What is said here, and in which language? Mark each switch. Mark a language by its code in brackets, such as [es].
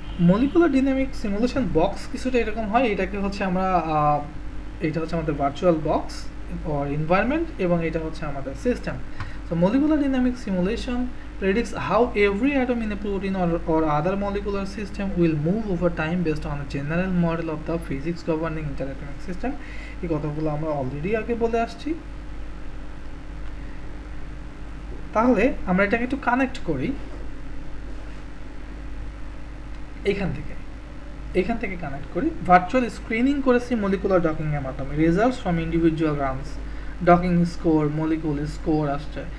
[bn] Molecular dynamic simulation box কিছুটা এরকম হয়। এটাকে হচ্ছে আমরা এটা হচ্ছে আমাদের ভার্চুয়াল বক্স অর এনভায়রনমেন্ট এবং এটা হচ্ছে আমাদের system. [en] So molecular dynamic simulation predicts how every atom in a protein or other molecular system will move over time based on a general model of the physics governing interatomic system. [bn] এই কথাগুলো আমরা already আগে বলে আসছি। তাহলে আমরা এটাকে একটু কানেক্ট করি এখান থেকে কানেক্ট করি। ভার্চুয়াল স্ক্রিনিং করেছি মলিকুলার ডকিং এর মাধ্যমে, [en] results from individual runs, [bn] docking score, molecule score আসছে।